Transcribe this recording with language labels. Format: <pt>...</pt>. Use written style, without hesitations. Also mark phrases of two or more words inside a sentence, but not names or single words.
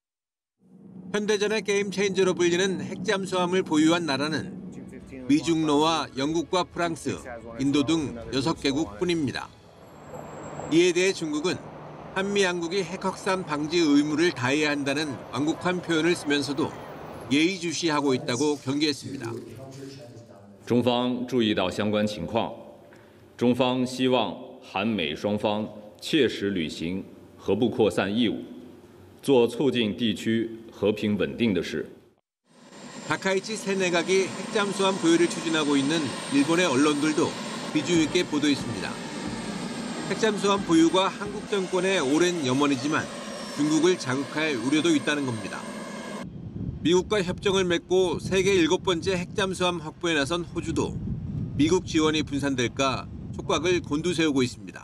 <ko>현대전의 게임 체인저로 불리는 핵잠수함을 보유한 나라는 미중로와 영국과 프랑스, 인도 등 6개국 뿐입니다. 이에 대해 중국은 한미 양국이 핵 확산 방지 의무를 다해야 한다는 완곡한 표현을 쓰면서도 예의주시하고 있다고 경계했습니다.</ko> <zh>中方注意到相关情况，中方希望韩美双方切实履行核不扩散义务，做促进地区和平稳定的事。</zh> <ko>다카이치 세네각이 핵잠수함 보유를 추진하고 있는 일본의 언론들도 비중 있게 보도했습니다. 핵잠수함 보유가 한국 정권의 오랜 염원이지만 중국을 자극할 우려도 있다는 겁니다. 미국과 협정을 맺고 세계 7번째 핵잠수함 확보에 나선 호주도 미국 지원이 분산될까 촉각을 곤두세우고 있습니다.</ko>